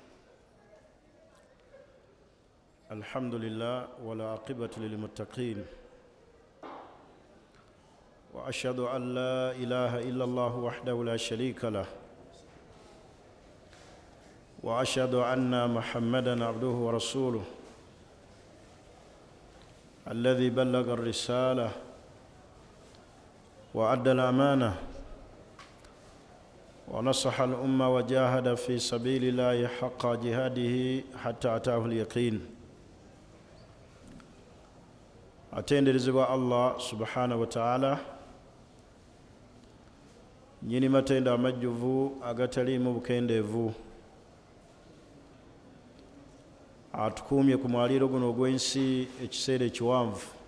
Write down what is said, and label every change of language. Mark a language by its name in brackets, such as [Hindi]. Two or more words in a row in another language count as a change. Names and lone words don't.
[Arabic] الحمد لله والعاقبة للمتقين، وأشهد أن لا إله إلا الله وحده لا شريك له، وأشهد أن محمدًا عبده ورسوله الذي بلغ الرسالة وأدى الأمانة ونصح الأمة وجاهد في سبيل الله حق جهاده حتى أتاه اليقين. [Ganda] atenderezebwa [Arabic] الله سبحانه وتعالى [Ganda] nyini matenda amajjuvu agataliimu bukendeevu, atukuumye ku mwaliiro guno ogw'ensi ekiseera ekiwanvu.